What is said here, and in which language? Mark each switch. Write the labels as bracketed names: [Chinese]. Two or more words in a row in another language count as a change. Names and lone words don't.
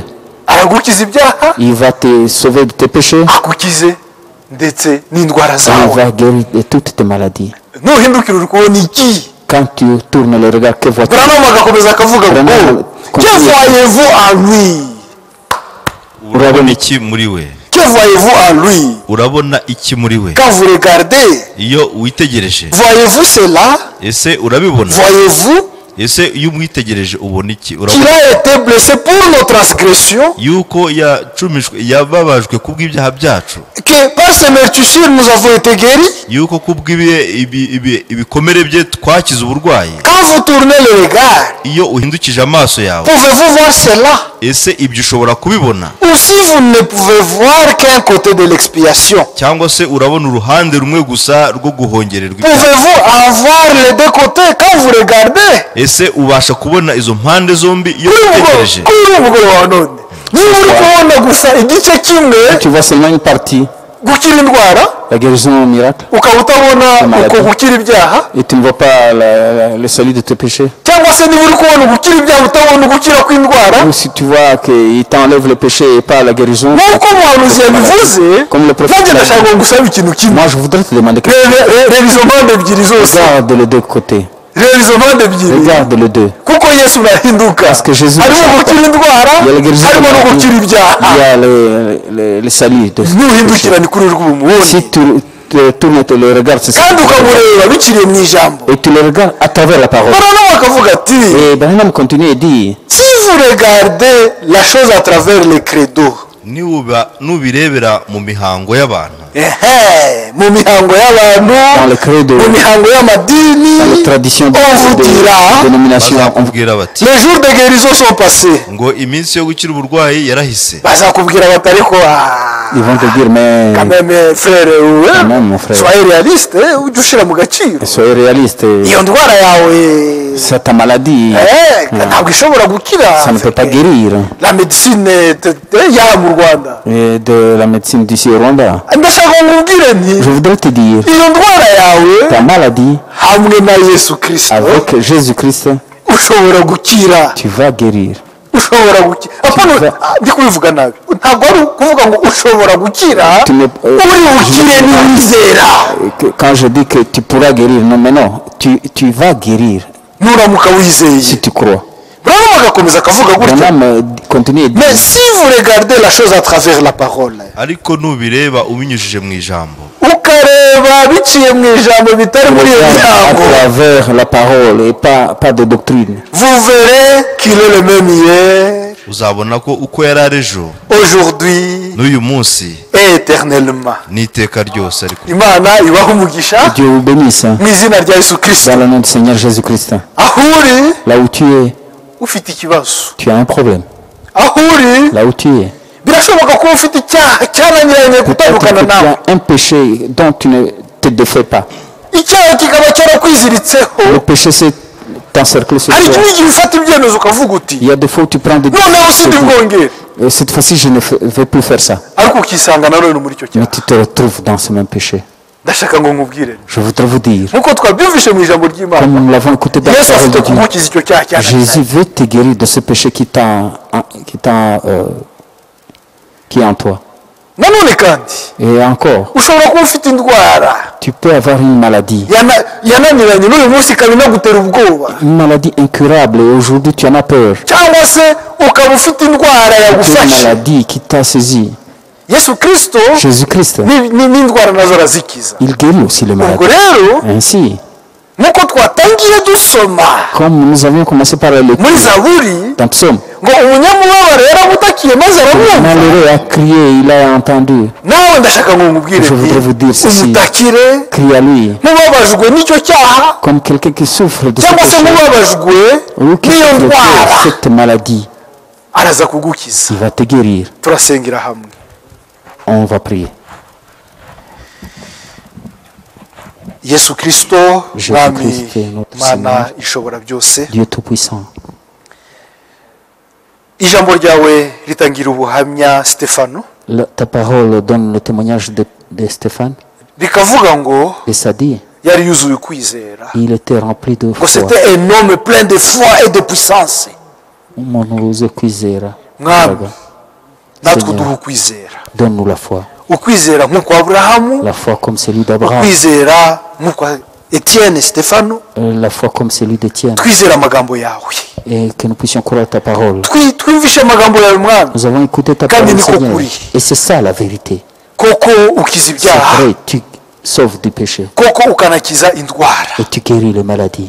[French] Il va te sauver de tes péchés. Il va guérir de toutes tes maladies. Quand tu tournes le regard, que vois-tu? Que voyez-vous en lui? [Kinyarwanda] urabona iki muri we? [French] Que voyez-vous en lui? [Kinyarwanda] Urabona iki muri we? [French] Quand vous regardez, [Kinyarwanda] iyo witegereje, [French] voyez-vous cela? [Kinyarwanda] ese urabibona? [French] Voyez-vous [Kinyarwanda] ese iyo umwitegereje ubona iki? [French] qu'il a été blessé pour nos transgressions, [Kinyarwanda] yuko yacumishwe, yababajwe kubw'ibyaha byacu, [French] que par ses meurtrissures nous avons été guéris. [Kinyarwanda] yuko ibikomere bye twakize uburwayi. [French] Quand vous tournez le regard, [Kinyarwanda] iyo uhindukije amaso yawe, [French] pouvez-vous voir cela? [Kinyarwanda] ese ibyo ushobora kubibona? [French] Ou si vous ne pouvez voir qu'un côté de l'expiation, [Kinyarwanda] cyangwa se urabona uruhande rumwe gusa rwo guhongererwa ibyaha? [French] pouvez-vous en voir les deux côtés quand vous regardez? [Kinyarwanda] ese ubasha kubona izo mpande zombi iyo witegereje? niba uri kubona gusa igice kimwe, [French] tu vois seulement une partie, [Kinyarwanda] gukira indwara, [French] la guérison miracle, [Kinyarwanda] ukaba utabona uko gukira ibyaha, [French] et tu ne vois pas le salut de tes péchés. [Kinyarwanda] cyangwa se niba uri kubona gukira ibyaha utabona gukira kw'indwara, [French] ou si tu vois qu'il t'enlève le péché et pas la guérison, [Kinyarwanda] nk'uko umuhanuzi yabivuze, [French] comme le prophète. [Kinyarwanda] nanjye ndashaka ngo ngusabe ikintu kimwe. [French] Moi je voudrais te demander quelque chose. [Kinyarwanda] reba izo mpande ebyiri zose, [French] regarde les deux côtés, [Kinyarwanda] reba izo mpande ebyiri, [French] regarde les deux, [Kinyarwanda] kuko Yesu urahinduka, [French] parce que Jésus [Kinyarwanda] harimo gukira indwara, harimo no gukira ibyaha. [French] il y a le salut de [Kinyarwanda] nuhindukira ni kuri rw'umubone, [French] si tu tournes le regard, c'est ça, [Kinyarwanda] kandi ukamureba bikiriye mu ijambo, [French] et tu le regardes à travers la parole. [Kinyarwanda] noneho bakavuga ati, [French] Et Branham continue et dit, si vous regardez la chose à travers les credos, [Kinyarwanda] nubirebera mu mihango y'abantu, mu mihango y'abantu, mu mihango y'amadini, [French] on vous dira, [Kinyarwanda] bazakubwira bati [French] les jours de guérison sont passés, [Kinyarwanda] ngo iminsi yo gukira uburwayi yarahise. bazakubwira bati ariko [French] ils vont te dire, mais quand même frère, même, mon frère, soyez réaliste, [Kinyarwanda] ujye ushyira mu gaciro, [French] soyez réaliste, [Kinyarwanda] iyo ndwara yawe, [French] c'est ta maladie, [Kinyarwanda] ntabwo ishobora gukira, [French] ça ne peut pas guérir. la médecine [Kinyarwanda] yaba mu Rwanda, [French] Et de la médecine d'ici au Rwanda, [Kinyarwanda] ndashaka nkubwire nti, [French] je voudrais te dire, [Kinyarwanda] iyo ndwara yawe [French] ta maladie, [Kinyarwanda] hamwe na Yesu Kristo, [French] avec Jésus-Christ, [Kinyarwanda] ushobora gukira, [French] tu vas guérir. [Kinyarwanda] ushobora gukira. Ndi kubivuga nabi, ntabwo ari ukuvuga ngo ushobora gukira, uri bukire niwizera. [French] Quand je dis que tu pourras guérir, non mais non, tu vas guérir [Kinyarwanda] nuramuka wizeye, [French] si tu crois. [Kinyarwanda] Branham agakomeza akavuga gutya, [French] continue. mais si vous regardez la chose à travers la parole, [Kinyarwanda] ariko nubireba ubinyujije mu ijambo, ukareba biciye mu ijambo bitari muri iyo [French] à [Kinyarwanda] mihango, [French] travers la parole et pas de doctrine, vous verrez qu'il est le même hier, [Kinyarwanda] uzabona ko uko yari ari ejo, [French] aujourd'hui [Kinyarwanda] n'uyu munsi, [French] et éternellement. [Kinyarwanda] n'iteka ryose. Ariko Imana ibaha umugisha [French] Dieu vous bénisse [Kinyarwanda] mu izina rya Yesu Kristo. [French] dans le nom du Seigneur Jésus-Christ. [Kinyarwanda] Aho uri [French] Là où tu es, [Kinyarwanda] ufite ikibazo, [French] tu as un problème. [Kinyarwanda] aho uri [French] Là où tu es, [Kinyarwanda] birashoboka ko ufite icyaha cyananiranye [French] peut-être [Kinyarwanda] gutandukana [French] que tu [Kinyarwanda] nawe, [French] as un péché dont tu ne te défais pas. [Kinyarwanda] icyaha kikaba cyarakwiziritseho, [French] Le péché s'est encerclé sur [Kinyarwanda] hari [French] toi. [Kinyarwanda] ikindi gihe ufata ibyemezo ukavuga uti, [French] Il y a des fois où tu prends des [Kinyarwanda] noneho sindi bwongere, [French] cette fois-ci je ne vais plus faire ça. [Kinyarwanda] ariko ukisanga na none muri icyo [French] Mais [Kinyarwanda] cyaha. [French] tu te retrouves dans ce même péché. [Kinyarwanda] Ndashaka ngo nkubwire, [French] Je voudrais vous dire, [Kinyarwanda] nk'uko twabyumvishe mu ijambo ry'Imana, [French] comme nous l'avons écouté dans la [Kinyarwanda] Yesu [French] parole [Kinyarwanda] afite [French] de Dieu, [Kinyarwanda] kugukiza icyo cyaha [French] Jésus [Kinyarwanda] cyananiranye. [French] veut te guérir de ce péché qui est en toi. [Kinyarwanda] Nanone kandi [French] Et encore, [Kinyarwanda] ushobora kuba ufite indwara [French] tu peux avoir une maladie. [Kinyarwanda] yananiranye n'uyu munsi ikaba inagutera ubwoba, [French] Une maladie incurable et aujourd'hui tu en as peur. [Kinyarwanda] cyangwa se ukaba ufite indwara [French] C'est une [Kinyarwanda] yagufashe. [French] maladie qui t'a saisi. [Kinyarwanda] Yesu Kristo [French] Jésus-Christ, [Kinyarwanda] n'indwara nazo arazikiza. [French] il guérit aussi les [Kinyarwanda] ubwo [French] maladies. [Kinyarwanda] rero [French] Ainsi, [Kinyarwanda] nk'uko twatangiye dusoma [French] comme nous avions commencé par la lecture [Kinyarwanda] muri Zaburi [French] dans Psaume, [Kinyarwanda] ngo umunyamubabaro yaramutakiye maze aramwumva, [French] malheureux a crié, il a entendu. [Kinyarwanda] nawe ndashaka ngo nkubwire [French] Je voudrais vous dire [Kinyarwanda] nti [French] ceci. [Kinyarwanda] umutakire [French] Crie à lui, [Kinyarwanda] nk'ubabajwe n'icyo cyaha, [French] comme quelqu'un qui souffre de ce [Kinyarwanda] cyangwa se [French] péché, [Kinyarwanda] nk'ubabajwe [French] ou qui [Kinyarwanda] n'iyo [French] souffre de [Kinyarwanda] ndwara, [French] cette maladie. [Kinyarwanda] araza kugukiza. [French] Il va te guérir. [Kinyarwanda] turasengera hamwe. [French] On va prier. [Kinyarwanda] Yesu Kristo, [French] Jésus [Kinyarwanda] mwami [French] Christ, notre [Kinyarwanda] Mana [French] Seigneur, [Kinyarwanda] ishobora byose, [French] Dieu Tout-Puissant, [Kinyarwanda] ijambo ryawe ritangira ubuhamya Stefano, [French] ta parole donne le témoignage de Stéphane, [Kinyarwanda] rikavuga ngo [French] et ça dit, [Kinyarwanda] yari yuzuye kwizera, [French] il était rempli de [Kinyarwanda] ngo [French] foi. c'était un homme plein de foi et de puissance. [Kinyarwanda] Umuntu wuzuye kwizera. Mwami, natwe [French] Seigneur, [Kinyarwanda] uduha ukwizera, [French] donne-nous la foi. [Kinyarwanda] ukwizera nk'uko Aburahamu, [French] La foi comme celui d'Abraham, [Kinyarwanda] ukwizera nk'uko Étienne, Stéphano, [French] la foi comme celui d'Étienne, et que nous puissions croire ta parole. Nous avons écouté ta parole, Seigneur, et c'est ça la vérité. C'est vrai, tu sauves du péché et tu guéris les maladies.